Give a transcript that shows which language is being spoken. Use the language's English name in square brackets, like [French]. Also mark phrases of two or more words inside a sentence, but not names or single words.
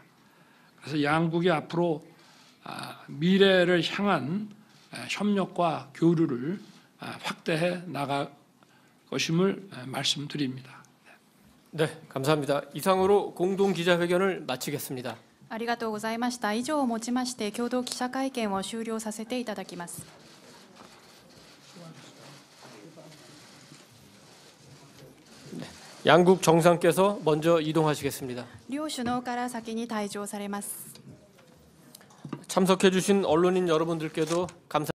[Korean] 그래서 양국이 앞으로 미래를 향한 협력과 교류를 확대해 나갈 것임을 말씀드립니다. 네, 감사합니다. 이상으로 공동 기자회견을 마치겠습니다. [Japanese] ありがとうございました。以上をもちまして共同記者会見を終了させていただきます。 [Korean] 양국 정상께서 먼저 이동하시겠습니다. [Japanese] 両首脳から先に退場されます。 [Korean] 참석해 주신 언론인 여러분들께도 감사